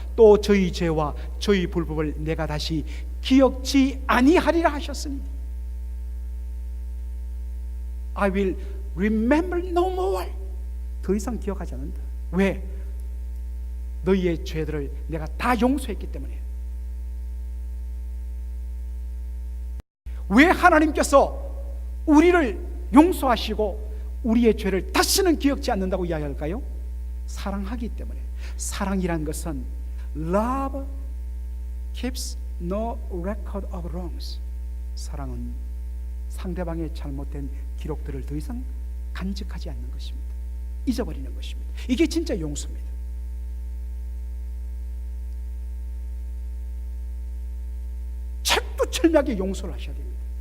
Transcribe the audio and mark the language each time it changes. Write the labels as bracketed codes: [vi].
[ko] 또 저희 죄와 저희 불법을 내가 다시 기억지 아니하리라 하셨으니 [en] I will remember no more. [ko] 더 이상 기억하지 않는다. 왜? 너희의 죄들을 내가 다 용서했기 때문에. 왜 하나님께서 우리를 용서하시고 우리의 죄를 다시는 기억지 않는다고 이야기할까요? 사랑하기 때문에. 사랑이란 것은 [en] Love keeps no record of wrongs. [ko] 사랑은 상대방의 잘못된 기록들을 더 이상 간직하지 않는 것입니다. 잊어버리는 것입니다. 이게 진짜 용서입니다. 철두철미하게 용서를 하셔야 됩니다.